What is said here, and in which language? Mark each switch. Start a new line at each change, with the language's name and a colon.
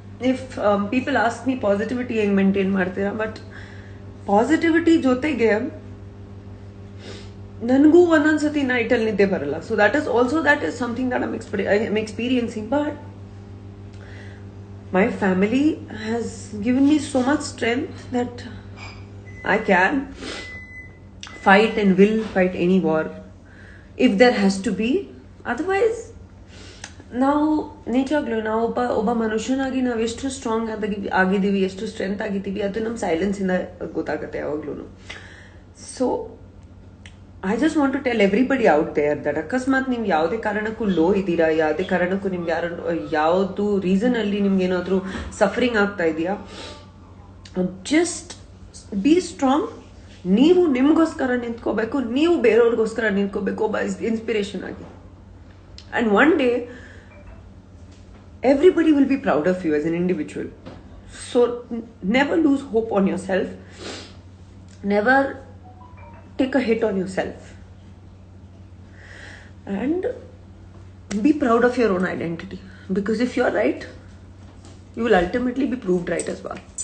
English: if people ask me
Kannada: positivity ಹೆಂಗೆ maintain ಮಾಡ್ತೀರಾ, but positivity ಜೊತೆಗೆ ನನಗೂ ಒಂದೊಂದ್ಸತಿ ನೈಟಲ್ಲಿ ನಿದ್ದೆ ಬರಲ್ಲ.
English: So that is something that I'm experiencing. But my family has given me so much strength that I can fight and will fight any war if there has to be.
Kannada: Otherwise, ನಾವು ನಿಜವಾಗ್ಲೂ ನಾವು ಒಬ್ಬ ಮನುಷ್ಯನಾಗಿ ನಾವು ಎಷ್ಟು strong ಆಗಿದ್ದೀವಿ, ಎಷ್ಟು strength ಆಗಿದ್ದೀವಿ, ಅದು ನಮ್ಮ ಸೈಲೆನ್ಸಿಂದ ಗೊತ್ತಾಗುತ್ತೆ ಯಾವಾಗ್ಲೂ.
English: so I just want to tell everybody out there that
Kannada: ಅಕಸ್ಮಾತ್ ನೀವು ಯಾವುದೇ ಕಾರಣಕ್ಕೂ ಲೋ ಇದ್ದೀರಾ, ಯಾವುದೇ ಕಾರಣಕ್ಕೂ ನಿಮ್ಗೆ ಯಾವುದು ರೀಸನ್ ಅಲ್ಲಿ ನಿಮ್ಗೆ ಏನಾದರೂ ಸಫರಿಂಗ್ ಆಗ್ತಾ ಇದೆಯಾ,
English: Just be strong.
Kannada: ನೀವು ನಿಮ್ಗೋಸ್ಕರ ನಿಂತ್ಕೋಬೇಕು, ನೀವು ಬೇರೆಯವ್ರಿಗೋಸ್ಕರ ನಿಂತ್ಕೋಬೇಕು ಒಬ್ಬ ಇನ್ಸ್ಪಿರೇಷನ್ ಆಗಿ.
English: And one day everybody will be proud of you as an individual. So never lose hope on yourself, never take a hit on yourself, and be proud of your own identity, because if you're right, you will ultimately be proved right as well.